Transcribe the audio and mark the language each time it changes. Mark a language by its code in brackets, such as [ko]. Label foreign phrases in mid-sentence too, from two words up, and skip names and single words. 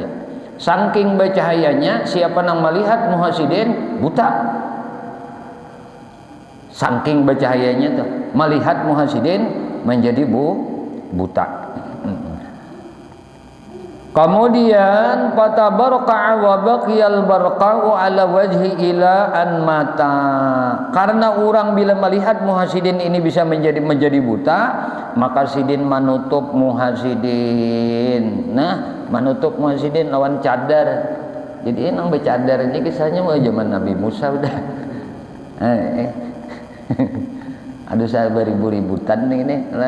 [bjn] Saking bercahayanya siapa yang melihat muhasidin buta. Saking bercahayanya tuh melihat muhasidin menjadi buta. [ar] Kemudian fatabarqa wa baqiyal barqa'u ala wajhi ila an mata. [bjn] Karena orang bila melihat muhasidin ini bisa menjadi buta, maka sidin menutup muhasidin. Menutup muhasidin lawan cadar. Jadi nang bercadar ini kisahnya mau zaman Nabi Musa udah. Aduh saya beribu-ributan ini lah.